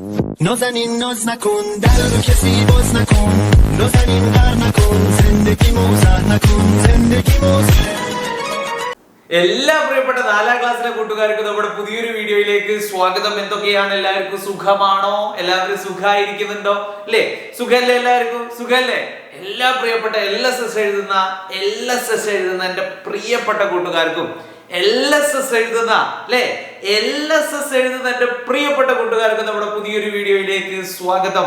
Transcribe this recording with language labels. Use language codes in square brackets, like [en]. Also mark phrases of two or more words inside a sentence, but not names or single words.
[fa] نازنین ناز نکن در رو کسی باز نکن نازنین غر نکن زندگی موزه نکن زندگی موزه [ml] എല്ലാ പ്രിയപ്പെട്ട 4ാം ക്ലാസ്സിലെ കൂട്ടുകാർക്ക് നമ്മുടെ പുതിയൊരു വീഡിയോയിലേക്ക് സ്വാഗതം. എന്തൊക്കെയാണ്, എല്ലാവർക്കും സുഖമാണോ? എല്ലാവരും സുഖമായിരിക്കുന്നുണ്ടോ അല്ലേ? സുഖല്ലേ? എല്ലാവർക്കും സുഖല്ലേ? എല്ലാ പ്രിയപ്പെട്ട LSS എഴുതുന്ന എന്റെ പ്രിയപ്പെട്ട കൂട്ടുകാർക്കും LSS എഴുതുന്ന എന്റെ പ്രിയപ്പെട്ട കൂട്ടുകാർക്കും നമ്മുടെ പുതിയൊരു വീഡിയോയിലേക്ക് സ്വാഗതം.